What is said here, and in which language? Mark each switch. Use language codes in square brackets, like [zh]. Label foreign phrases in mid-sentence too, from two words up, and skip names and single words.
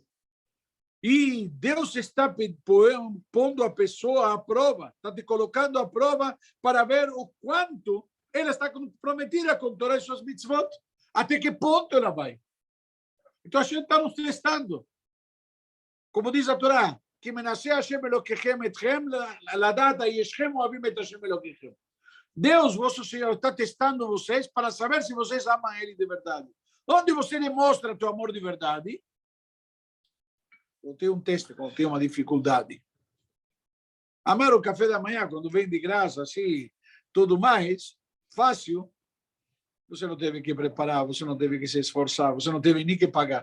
[pt] E Deus está pondo a pessoa à prova, está te colocando à prova para ver o quanto ela está comprometida com todas as suas mitzvot, até que ponto ela vai. Então a gente está nos testando. Como diz a Torá, que [he] מנסה ה' אלהיכם אתכם לדעת הישכם אהבים את ה' אלהיכם. [pt] Deus, vosso Senhor, está testando vocês para saber se vocês amam Ele de verdade. Onde você demonstra teu amor de verdade? Quando tem um teste, quando tem uma dificuldade. Amar o café da manhã, quando vem de graça, assim, tudo mais, fácil, você não teve que preparar, você não teve que se esforçar, você não teve nem que pagar.